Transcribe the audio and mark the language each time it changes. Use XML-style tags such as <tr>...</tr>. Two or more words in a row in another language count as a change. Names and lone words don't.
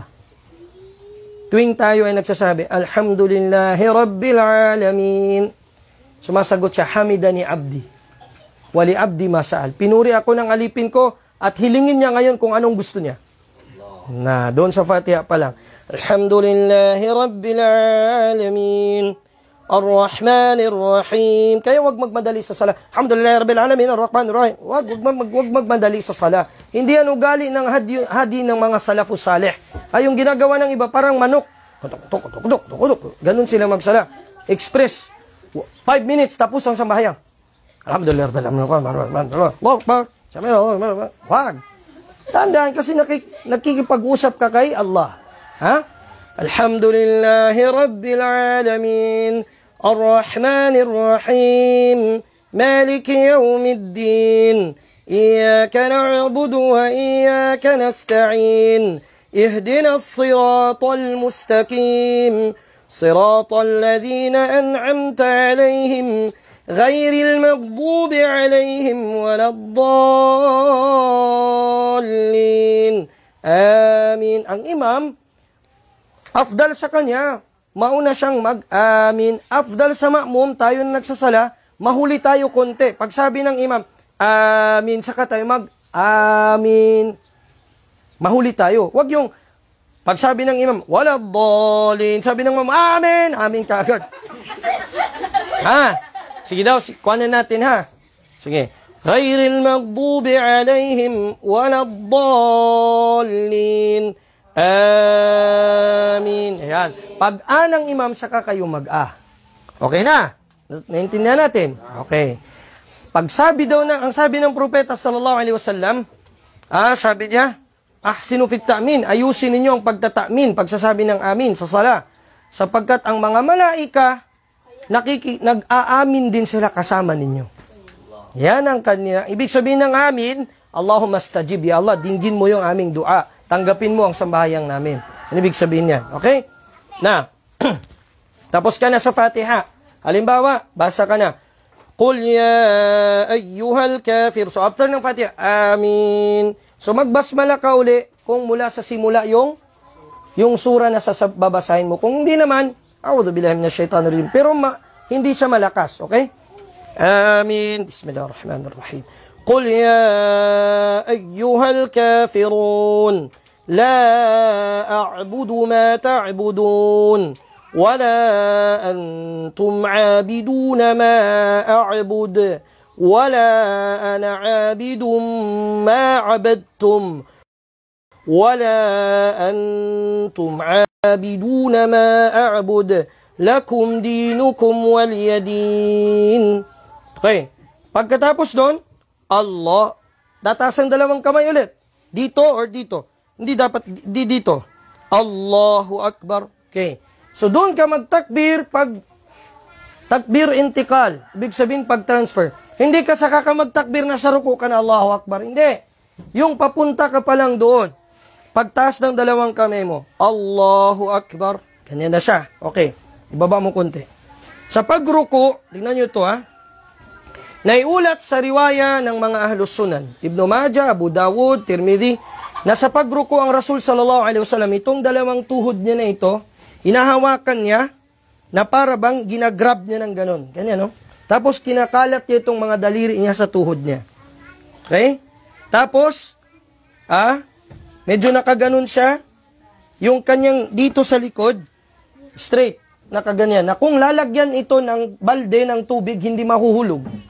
<tl>Tuwing tayo ay nagsasabi,</tl> <ar>الحمد لله رب العالمين.</ar> <tl>Sumasagot siya,</tl> <ar>حمدني عبدي ولعبدي ما سأل.</ar> <tl>Pinuri ako ng alipin ko at hilingin niya ngayon kung anong gusto niya. Na, doon sa Fatiha pa lang.</tl> <ar>الحمد لله رب العالمين. الرحمن الرحيم.</ar> <tl>Kaya wag magmadali sa sala.</tl> <ar>الحمد لله رب العالمين. الرحمن الرحيم.</ar> <tl>Wag magmadali sa sala. Hindi yan ugali ng hadi ng mga</tl> <ar>السلف الصالح.</ar> <tl>Ay, yung ginagawa ng iba, parang manok. Ganun sila magsala. Express. 5 minutes, tapos ang sambahayan. Alhamdulillah. Wag. Tandaan, kasi nakikipag-usap ka kay Allah. Ha?</tl> <ar>الحمد لله رب العالمين. الرحمن الرحيم مالك يوم الدين. إياك نعبد وإياك نستعين. اهدنا الصراط المستقيم صراط الذين أنعمت عليهم غير المغضوب عليهم ولا الضالين آمين.</ar> <tl>Ang imam, afdal sa kanya, mauna siyang mag-amin. Afdal sa ma'mum, tayo na nagsasala, mahuli tayo konti. Pag sabi ng imam, amin, saka tayo mag-amin. Mahuli tayo. Wag yung, pag sabi ng imam,</tl> <ar>ولا الضالين,</ar> <tl>sabi ng imam, amen, amen ka agad. Ha? Sige daw, kuhanan natin ha. Sige.</tl> <ar>غير المغضوب عليهم ولا الضالين.</ar> <tl>Amin. Ayan. Pag ng imam, saka kayo mag-a. Okay na? Naintindihan natin? Okay. Pag sabi daw ang sabi ng propeta</tl> <ar>صلى الله عليه وسلم,</ar> <tl>Sabi niya,</tl> <ar>أحسنوا في التأمين,</ar> <tl>ayusin ninyo ang pagtata'min, pagsasabi ng amin sa sala. Sapagkat ang mga malaika, nag-aamin din sila kasama ninyo. Yan ang kanya. Ibig sabihin ng amin,</tl> <ar>اللهم استجب، يا الله,</ar> <tl>dinggin mo yung aming dua. Tanggapin mo ang sambayang namin. Yan ibig sabihin yan. Okay? Na, tapos ka na sa Fatiha. Halimbawa, basa ka na.</tl> <ar>قل يا أيها الكافر.</ar> <tl>So after ng Fatiha, amin. So magbasmala ka uli kung mula sa simula yung sura na babasahin mo. Kung hindi naman,</tl> <ar>أعوذ بالله من الشيطان الرجيم.</ar> <tl>Pero hindi siya malakas, okay?</tl> <ar>آمين. بسم الله الرحمن الرحيم. قل يا أيها الكافرون. لا أعبد ما تعبدون. ولا أنتم عابدون ما أعبد. ولا أنا عابد ما عبدتم. ولا أنتم عابدون ما أعبد. لكم دينكم ولي دين.</ar> <en>Okay.</en> <tl>Pagkatapos doon, Allah, tataas ang dalawang kamay ulit. Dito or dito? Hindi dapat dito.</tl> <ar>الله أكبر.</ar> <en>Okay.</en> <tl>So doon ka magtakbir pag</tl> <ar>تكبير انتقال.</ar> <tl>Ibig sabihin pag-transfer. Hindi ka saka ka magtakbir na sa ruku ka na</tl> <ar>الله أكبر.</ar> <tl>Hindi. Yung papunta ka pa lang doon. Pagtaas ng dalawang kamay mo.</tl> <ar>الله أكبر.</ar> <tl>Ganyan na siya. Okay. Ibaba mo konti. Sa pagruko, tingnan nyo ito naiulat sa riwaya ng mga Ahlus Sunan, Ibn Majah, Abu Dawud, Tirmidhi, na sa pagruko ang Rasul</tl> <ar>صلى الله عليه وسلم,</ar> <tl>itong dalawang tuhod niya na ito, hinahawakan niya na para bang ginagrab niya ng ganon. Ganyan, no? Tapos kinakalat niya itong mga daliri niya sa tuhod niya. Okay? Tapos, medyo nakaganon siya, yung kanyang dito sa likod, straight, nakaganyan, na kung lalagyan ito ng balde ng tubig, hindi mahuhulog.</tl>